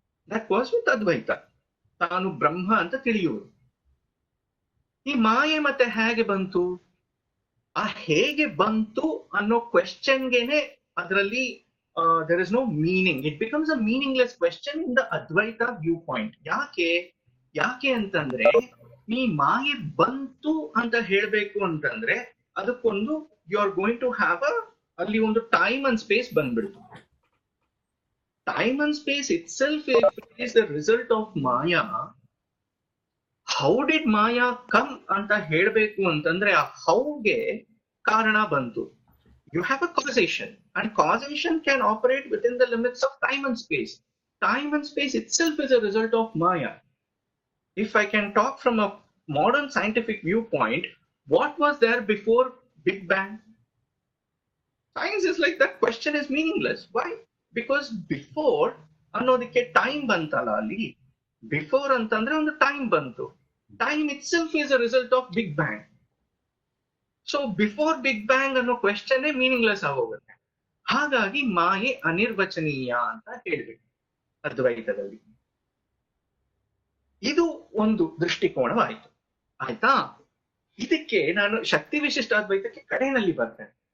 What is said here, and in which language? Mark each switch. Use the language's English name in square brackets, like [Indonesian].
[English] that was with [Kannada] ಅದ್ವೈತ. ತಾನು ಬ್ರಹ್ಮ ಅಂತ ತಿಳಿಯುವುದು. ಈ ಮಾಯೆ ಮತ್ತೆ ಹೇಗೆ ಬಂತು? ಆ ಹೇಗೆ ಬಂತು ಅನ್ನೋ ಕ್ವೆಶ್ಚನ್ಗೆನೆ ಅದರಲ್ಲಿ [English] there is no meaning. It becomes a meaningless question in the Advaita viewpoint. [Kannada] ಯಾಕೆ ಅಂತಂದ್ರೆ ಈ ಮಾಯೆ ಬಂತು ಅಂತ ಹೇಳ್ಬೇಕು ಅಂತಂದ್ರೆ ಅದಕ್ಕೊಂದು [English] you are going to have [Kannada] ಅಲ್ಲಿ ಒಂದು [English] time and space [Kannada] ಬಂದ್ಬಿಡ್ತು. [English] Time and space itself is the result of Maya. How did Maya come [Kannada] ಅಂತ ಹೇಳ್ಬೇಕು ಅಂತಂದ್ರೆ ಆ ಹೌಗೆ ಕಾರಣ ಬಂತು. [English] You have a causation, and causation can operate within the limits of time and space. Time and space itself is a result of Maya. If I can talk from a modern scientific viewpoint, what was there before Big Bang? Science is like that question is meaningless. Why? Because before [Kannada] annodike time bantala alli. [English] Before [Kannada] antandre ಒಂದು time bantu. [English] Time itself is a result of Big Bang. So before big bang [Kannada] ಅನ್ನೋ question meaningless ಆಗೋಗುತ್ತೆ. ಹಾಗಾಗಿ ಮಾಯೆ ಅನಿರ್ವಚನೀಯ ಅಂತ ಹೇಳ್ಬೇಕು ಅದ್ವೈತದಲ್ಲಿ. ಇದು ಒಂದು ದೃಷ್ಟಿಕೋನವಾಯಿತು. ಆಯ್ತಾ? ಇದಕ್ಕೆ ನಾನು ಶಕ್ತಿ ವಿಶಿಷ್ಟಾದ್ವೈತಕ್ಕೆ ಕಡೆಯಲ್ಲಿ ಬರ್ತೇನೆ.